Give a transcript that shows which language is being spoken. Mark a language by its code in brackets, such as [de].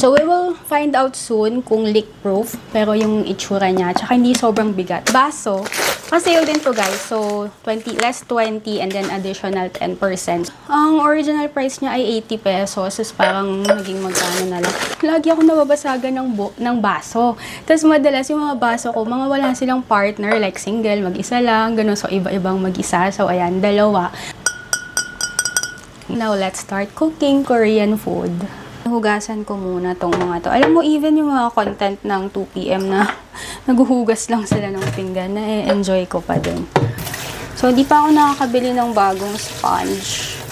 [en] So, we will find out soon [tl] kung leak-proof. Pero yung itsura niya, tsaka hindi sobrang bigat. Baso, pa-sale din to [en] guys. So, less 20 and then additional 10%. [tl] Ang original price niya ay 80 pesos. So, parang naging magkano na lang. Lagi ako nababasagan ng baso. Tapos madalas yung mga baso ko, mga wala silang partner, like single, mag-isa lang, ganun. So, iba-ibang mag-isa. So, ayan, dalawa. [en] Now, let's start cooking Korean food. [tl] Hugasan ko muna tong mga to. Alam mo, even yung mga content ng 2PM na naghuhugas lang sila ng pinggan, na-enjoy ko pa din. So, di pa ako nakakabili ng bagong sponge.